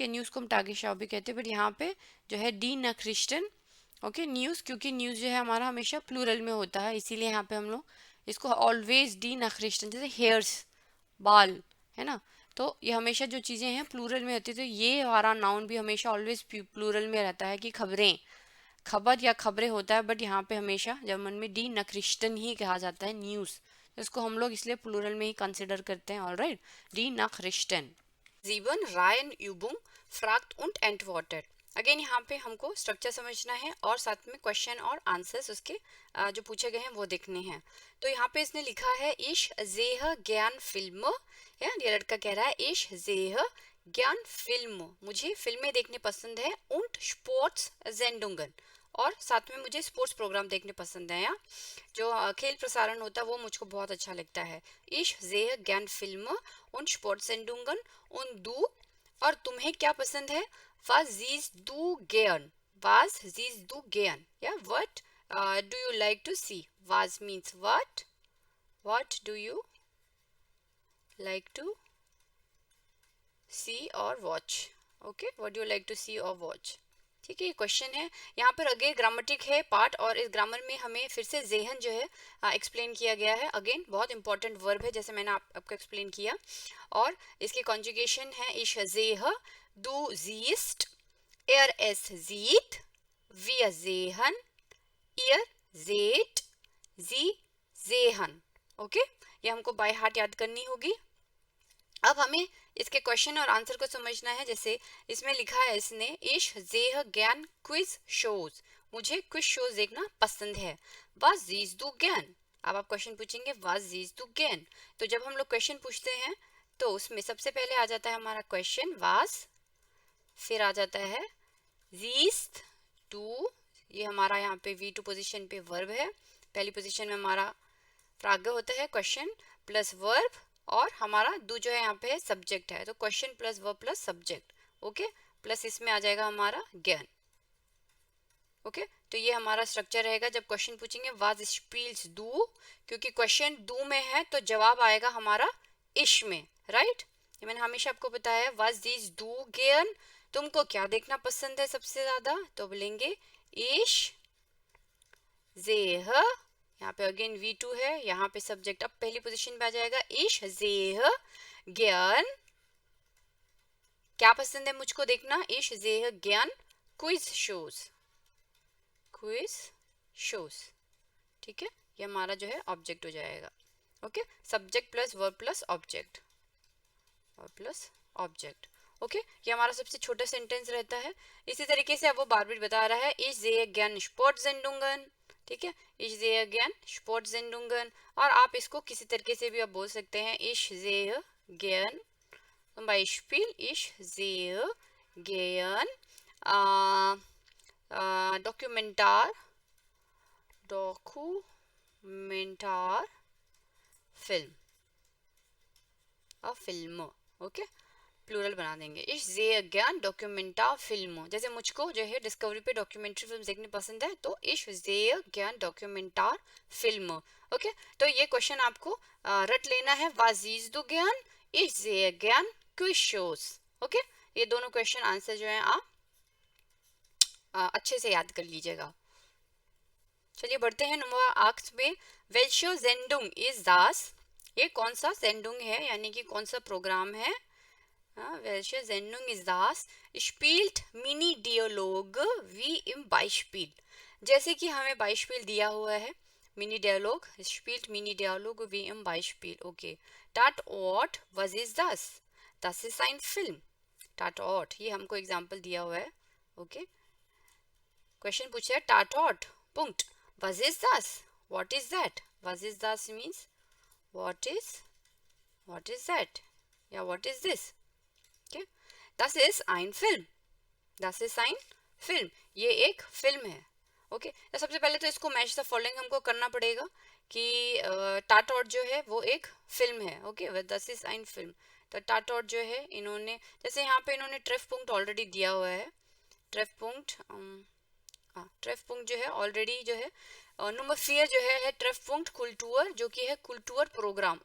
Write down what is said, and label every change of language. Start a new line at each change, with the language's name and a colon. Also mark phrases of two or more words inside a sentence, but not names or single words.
Hindi: न्यूज़ को हम टागेशाउ भी कहते हैं, बट यहाँ पे जो है
German: die Nachrichten,
Hindi: ओके, न्यूज़, क्योंकि न्यूज़ जो है हमारा हमेशा प्लूरल में होता है, इसीलिए यहाँ पे हम लोग इसको ऑलवेज
German: die Nachrichten,
Hindi: जैसे हेयर्स, बाल, है ना, तो ये हमेशा जो चीज़ें हैं प्लूरल में होती है, तो ये हमारा नाउन भी हमेशा ऑलवेज प्लूरल में रहता है कि खबरें, खबर या खबरें होता है, बट यहाँ पे हमेशा जर्मन में
German: die Nachrichten
Hindi: ही कहा जाता है न्यूज़, तो इसको हम लोग इसलिए प्लूरल में ही कंसिडर करते हैं, ऑलराइट,
German: die Nachrichten. 7 Reihenübung fragt und antwortet।
Hindi: अगेन यहाँ पे हमको स्ट्रक्चर समझना है और साथ में क्वेश्चन और आंसर्स उसके जो पूछे गए हैं वो देखने हैं। तो यहाँ पे इसने लिखा है
German: ich sehe gern Filme,
Hindi: या ये लड़का कह रहा है
German: ich sehe gern Filme,
Hindi: मुझे फिल्में देखने पसंद है,
German: und Sportsendungen,
Hindi: और साथ में मुझे
English: sports program
Hindi: देखने पसंद है, या जो खेल प्रसारण होता है वो मुझको बहुत अच्छा लगता है।
German: ich sehe gern Filme und Sportsendungen und du,
Hindi: और तुम्हें क्या पसंद है,
German: was siehst du gern, was siehst du gern,
English: या what do you like to see, was means what do you like to see or watch, okay, what do you like to see or watch,
Hindi: ठीक है। ये क्वेश्चन है, यहाँ पर अगेन ग्रामेटिक है पार्ट, और इस ग्रामर में हमें फिर से जेहन जो है एक्सप्लेन किया गया है। अगेन बहुत इंपॉर्टेंट वर्ब है, जैसे मैंने आपको एक्सप्लेन किया, और इसकी कॉन्जुगेशन है
German: ich sehe, du siehst, es sieht, wir sehen, ihr seht, sie sehen,
Hindi: ओके, ये हमको
English: by heart
Hindi: याद करनी होगी। अब हमें इसके क्वेश्चन और आंसर को समझना है, जैसे इसमें लिखा है इसने
German: ich sehe gern
English: quiz shows,
Hindi: मुझे
English: quiz shows
Hindi: देखना पसंद है।
German: was siehst du gern,
Hindi: अब आप क्वेश्चन पूछेंगे
German: was siehst du gern,
Hindi: तो जब हम लोग क्वेश्चन पूछते हैं तो उसमें सबसे पहले आ जाता है हमारा क्वेश्चन was, फिर आ जाता है
German: siehst du,
Hindi: ये हमारा यहाँ पे
English: V2 position
Hindi: पे वर्ब है, पहली पोजीशन में हमारा फ्रागे होता है
English: question plus verb,
Hindi: और हमारा दू जो है यहाँ पे सब्जेक्ट है, तो
English: question plus verb plus subject,
Hindi: ओके, प्लस इसमें आ जाएगा हमारा ज्ञान, ओके। तो ये हमारा स्ट्रक्चर रहेगा जब क्वेश्चन पूछेंगे
German: was spielst du,
Hindi: क्योंकि क्वेश्चन दू में है तो जवाब आएगा हमारा इश में, राइट। ये मैंने हमेशा आपको बताया,
German: was siehst du gern,
Hindi: तुमको क्या देखना पसंद है सबसे ज्यादा, तो बोलेंगे
German: ich seh,
Hindi: यहाँ पे अगेन V2 है, यहाँ पे सब्जेक्ट अब पहली पोजीशन पे आ जाएगा
German: ich sehe gern,
Hindi: क्या पसंद है मुझको देखना,
German: ich sehe gern
English: quiz shows, quiz shows,
German: ठीक है।
Hindi: ये हमारा जो है ऑब्जेक्ट हो जाएगा, ओके,
English: subject plus verb plus object, verb plus object,
Hindi: ओके। ये हमारा सबसे छोटा सेंटेंस रहता है। इसी तरीके से अब वो बार बार बता रहा है
German: ich sehe gern Sportsendungen,
Hindi: ठीक है,
German: ich sehe gern Sportsendungen,
Hindi: और आप इसको किसी तरीके से भी आप बोल सकते हैं
German: ich sehe gern, zum Beispiel ich sehe gern Dokumentar Film,
Hindi: फिल्म, ओके, प्लूरल बना देंगे
German: ich sehe gern Dokumentar Film,
Hindi: जैसे मुझको जो है डिस्कवरी पे
English: documentary film
Hindi: देखनी पसंद है, तो
German: ich sehe gern Dokumentar Film,
Hindi: ओके। तो ये क्वेश्चन आपको रट लेना है,
German: was siehst du gern, ich sehe gern
English: quiz shows,
German: ओके।
Hindi: ये दोनों क्वेश्चन आंसर जो है आप अच्छे से याद कर लीजिएगा। चलिए बढ़ते हैं नंबर 8 में,
German: welche Sendung ist das,
Hindi: ये कौन सा सेंडुंग है, यानी कि कौन सा प्रोग्राम है,
German: welche Sendung ist das? Spielt Mini-Dialog wie im Beispiel.
Hindi: जैसे कि हमें Beispiel दिया हुआ है,
German: Mini-Dialog, spielt Mini-Dialog wie im Beispiel. Okay. Tatort, was ist das? Das ist ein Film. Tatort,
Hindi: ये हमको एग्जाम्पल दिया हुआ है. Okay. क्वेश्चन पूछा है Tatort. Punkt. Was ist das?
English: What is that?
German: Was ist das
English: means what is that? Yeah, what is this?
German: Okay. Das ist ein Film. Das ist ein Film.
Hindi: ये एक फिल्म है. ओके तो सबसे पहले तो इसको
English: match the following
Hindi: हमको करना पड़ेगा कि टाटॉट जो है वो एक फिल्म है.
German: okay das ist ein Film.
Hindi: तो टाटॉट जो है इन्होंने जैसे यहाँ पे इन्होंने ट्रेफ पुंक्ट ऑलरेडी दिया हुआ है. ट्रेफ पुंक्ट जो है ऑलरेडी जो है नंबर 4 जो है ट्रेफ पुंक्ट कुल्टूर जो कि है कुल्टूर प्रोग्राम.